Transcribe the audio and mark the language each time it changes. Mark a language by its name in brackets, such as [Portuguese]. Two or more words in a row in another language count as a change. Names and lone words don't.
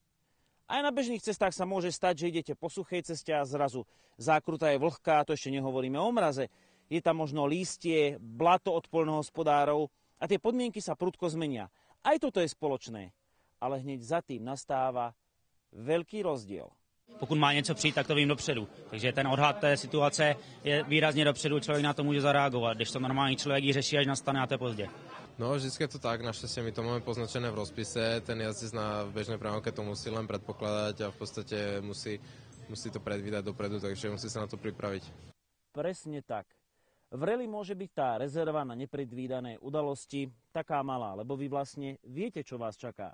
[Slovak] Aj na bežných cestách sa môže stať, že idete po suchej ceste a zrazu zákruta je vlhká, to ešte nehovoríme o mraze. Je tam možno lístie, blato od poľnohospodárov a tie podmienky sa prudko zmenia. Aj toto je spoločné, ale hneď za tým nastáva veľký rozdiel. [Czech] Pokud má něco přijít, tak to vím dopředu. Takže ten odhad té situace je výrazně dopředu, člověk na to může zareagovat. Když to normální člověk ji řeší, až nastane a to je pozdě. No, vždycky je to tak, naštěstí [Slovak] my to máme poznačené v rozpise, ten jazdec na bežnej premávke to musí len predpokladať a v podstate musí to predvídať dopredu, takže musí sa na to pripraviť. Presne tak. V rally môže byť tá rezerva na nepredvídané udalosti taká malá, lebo vy vlastne viete, čo vás čaká.